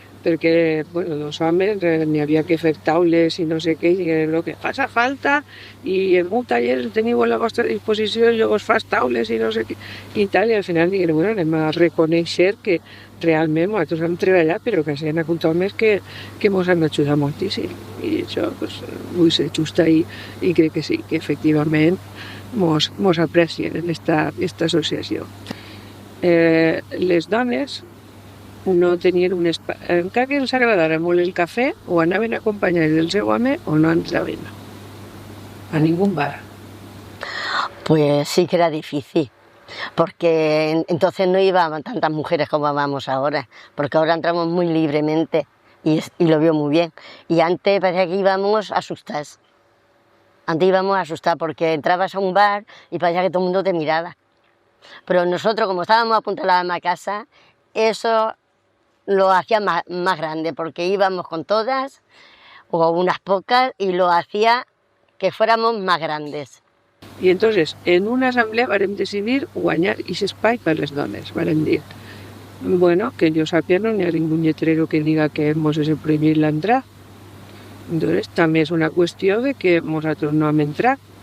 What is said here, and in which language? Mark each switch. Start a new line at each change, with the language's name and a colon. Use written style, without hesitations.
Catalan: perquè bueno, els homes n'hi havia que fer taules i no sé què, i el que faça falta, i en un taller teniu a la vostra disposició, jo vos fas taules i no sé què, i tal, i al final diguem, bueno, anem a reconèixer que realment nosaltres hem treballat, però que hi ha hagut homes que ens han ajudat moltíssim, i això pues, vull ser justa i crec que sí, que efectivament ens aprecien en esta associació. Les dones no tenien un espai, encara que els agradara molt el cafè, o anaven acompanyats del seu home o no entraven a ningún bar.
Spanish: Pues sí que era difícil, porque entonces no iban tantas mujeres como vamos ahora, porque ahora entramos muy libremente y lo veo muy bien. Y antes parecía que íbamos asustadas. Antes íbamos asustadas porque entrabas a un bar y parecía que todo el mundo te miraba. Pero nosotros, como estábamos apuntados a la casa, eso lo hacía más grande, porque íbamos con todas, o unas pocas, y lo hacía que fuéramos más grandes.
Catalan: I entonces, en una assemblea vam decidir guanyar aquest espai per les dones. Vam dir, bueno, que jo sàpiga no hi ha ningú lletrero que diga que ens és prohibit l'entrar. Entonces, també és una qüestió de que nosaltres no hem entrat.